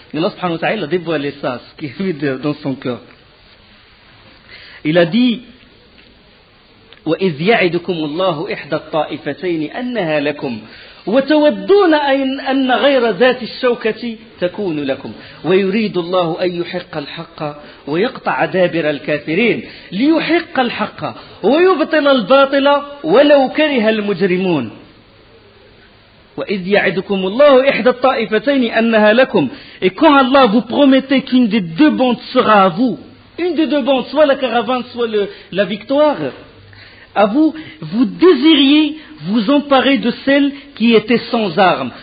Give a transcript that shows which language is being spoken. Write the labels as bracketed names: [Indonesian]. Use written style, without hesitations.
[French] Et Allah subhanahu wa ta'ala a dévoilé ça, ce qui est dans son cœur. Il a dit [Arabic] وَإِذْ يَعِدُكُمُ اللَّهُ إِحْدَى الطَّائِفَتَيْنِ أَنَّهَا لَكُمْ وتودون أن غير ذات الشوكة تكون لكم ويريد الله أن يحق الحق ويقطع دابر الكافرين ليحق الحق ويبطل الباطل ولو كره المجرمون وإذ يعدكم الله إحدى الطائفتين أنها لكم. [French] Et quand Allah vous promettait qu'une des deux bandes sera à vous, une des deux bandes, soit la caravane, soit la victoire, à vous, vous désiriez vous emparer de celle qui était sans armes.